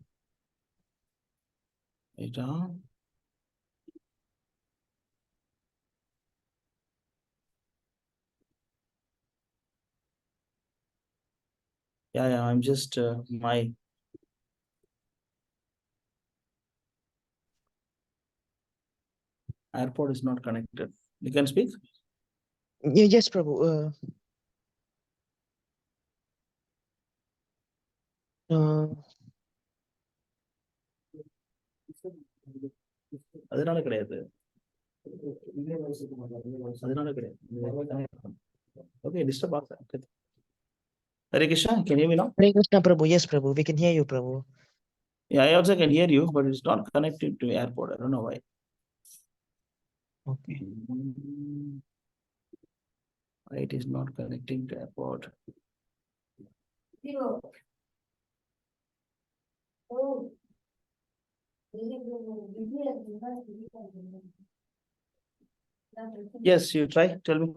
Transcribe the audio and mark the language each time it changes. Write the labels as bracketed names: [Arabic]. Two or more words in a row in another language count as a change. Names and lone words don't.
[English] Wait, Yeah, I'm just, my AirPod is not connected. You can speak? Yes, Prabhu. Uh, [Tamil] அதனால கிடையாது. அதனால கிடையாது. Okay, disturb ஆகுது. [English] Okay. Hare Krishna, can you hear me now? Hare Krishna Prabhu. Yes, Prabhu. We can hear you, Prabhu. Yeah, I also can hear you, but it's not connected to airport. I don't know why. Okay. Why it is not connecting to airport? Yes, you try. Tell me.